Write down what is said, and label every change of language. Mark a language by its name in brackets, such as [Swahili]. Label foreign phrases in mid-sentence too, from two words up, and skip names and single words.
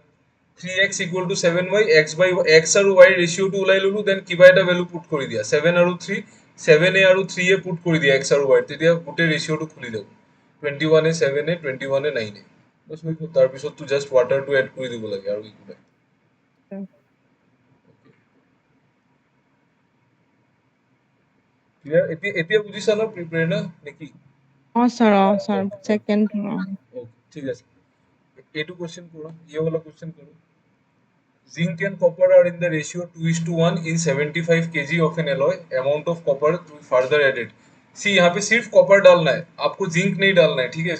[Assamese] 3x [English] equal to [Assamese] 7y, x আৰু y ৰেচিঅ'টো ওলাই ললো, দেন কিবা এটা ভেলু পুট কৰি দিয়া, 7 আৰু 3 7A আৰু 3A পুট কৰি দিয়া X আৰু Y, তেতিয়া গোটেই ৰেচিঅ'টো খুলি যাব 21A 7A 21A 9A, বছ হৈ গ'ল। তাৰপিছত তো জাষ্ট ৱাটাৰটো এড কৰি দিব লাগে আৰু একো নাই। ক্লিয়াৰ? এতিয়া বুজিছা ন প্ৰেৰণা নেকি? [English] sir. Second. [Hindi] ओके ठीक है। ये [English] two question [Hindi] करो, ये वाला क्वेश्चन करो। [English] Zinc and copper are in the ratio 2:1 in 75 kg of an alloy. Amount of copper to be further added. [Hindi] See यहाँ पे सिर्फ कॉपर डालना है, आपको जिंक नहीं डालना है, ठीक है?